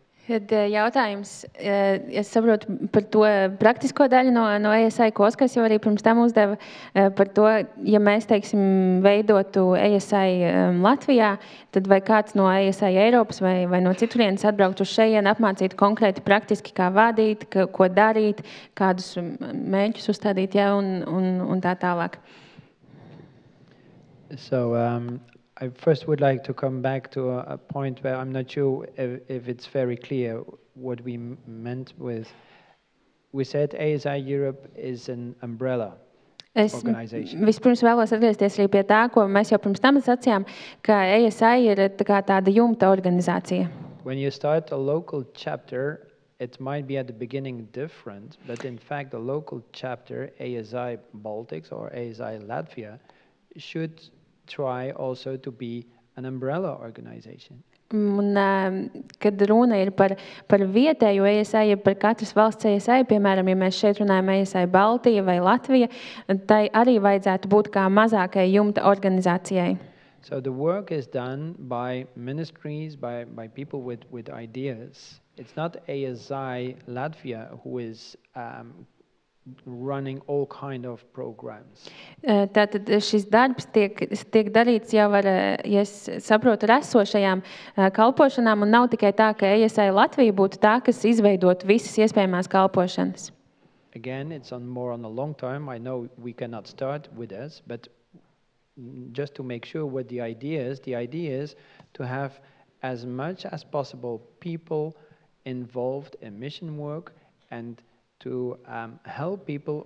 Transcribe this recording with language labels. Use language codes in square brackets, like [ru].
[lv] Tad jautājums, es saprotu par to praktisko daļu no ASI, ko Oskars jau arī pirms tam uzdeva, par to, ja mēs, teiksim, veidotu ASI Latvijā, tad vai kāds no ASI Eiropas vai no citurienes atbraukt uz šejienu, apmācīt konkrēti praktiski, kā vadīt, ko darīt, kādus mērķus uzstādīt, ja, un tā tālāk. [en] So, I first would like to come back to a point where I'm not sure if it's very clear what we meant with. We said ASI Europe is an umbrella organization. [lv] Vispirms vēlos atgriezties arī pie tā, ko mēs jau pirms tam sacījām, ka ASI ir tāda jumta organizācija. [en] When you start a local chapter, it might be at the beginning different, but in fact the local chapter, ASI Baltics or ASI Latvia, should try also to be an umbrella organization. [lv] Un, kad runa ir par vietējo ASI, par katras valsts ASI, piemēram, ja mēs šeit runājam ASI Baltija vai Latvija, tai arī vajadzētu būt kā mazākai jumta organizācijai. [en] So the work is done by ministries, by people with ideas. It's not ASI Latvia who is running all kind of programs. [lv] Tātad šis darbs tiek darīts jau ar, ja es saprotu, ar esošajām kalpošanām, un nav tikai tā, ka ASI Latvija būtu tā, kas izveidot visas iespējamās kalpošanas. [en] Again, it's more on a long term. I know we cannot start with this, but just to make sure what the idea is to have as much as possible people involved in mission work and to help people.